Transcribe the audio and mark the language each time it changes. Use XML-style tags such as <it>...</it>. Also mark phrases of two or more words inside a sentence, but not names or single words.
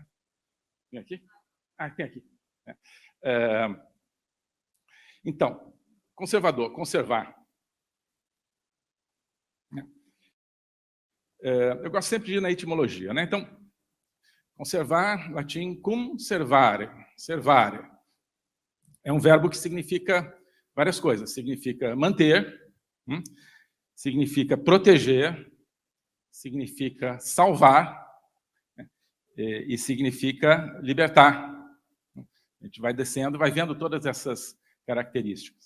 <pt>Tem aqui? Ah, tem aqui. Então, conservador, conservar. Eu gosto sempre de ir na etimologia, né? Então, conservar, latim,</pt> <la>cum servare, servare.</la> <pt>É um verbo que significa várias coisas. Significa manter, significa proteger, significa salvar, né? E significa libertar. A gente vai descendo, vai vendo todas essas características.</pt>